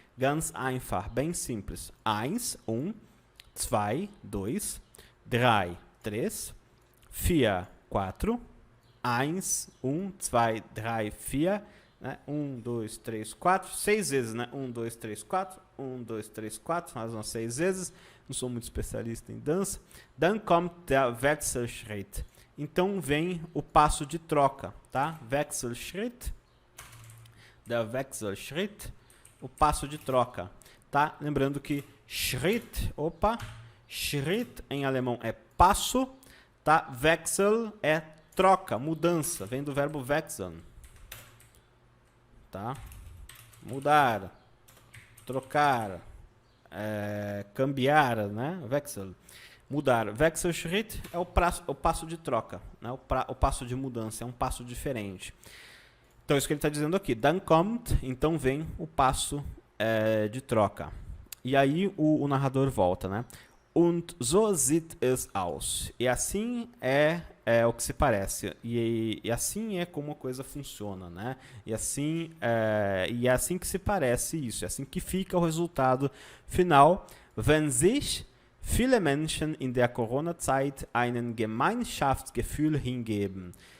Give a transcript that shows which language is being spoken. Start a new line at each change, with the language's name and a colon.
German: Ganz einfach,
Portuguese: bem simples. 1, 2, 2, 3, 3, 4, 1, 2, 3, 4, né? 1, 2, 3, 4, 6 vezes, né? 1, 2, 3, 4, 1, 2, 3, 4, mais umas 6 vezes. Não sou muito especialista em dança.
German: Dann kommt der Wechselschritt.
Portuguese: Então vem o passo de troca, tá? Wechselschritt. Der Wechselschritt, o passo de troca, tá? Lembrando que Schritt, Schritt em alemão é passo, tá? Wechsel é troca, mudança, vem do verbo wechseln, tá? Mudar, trocar, cambiar, né? Wechsel, mudar. Wechselschritt é o passo de troca, né? O passo de mudança, é um passo diferente. Então, isso que ele está dizendo aqui.
German: Dann kommt,
Portuguese: então vem o passo de troca. E aí o narrador volta, né?
German: Und so sieht es aus.
Portuguese: E assim é o que se parece. E assim é como a coisa funciona, né? E é assim que se parece isso. É assim que fica o resultado final.
German: Wenn sich viele Menschen in der Corona-Zeit einen Gemeinschaftsgefühl hingeben.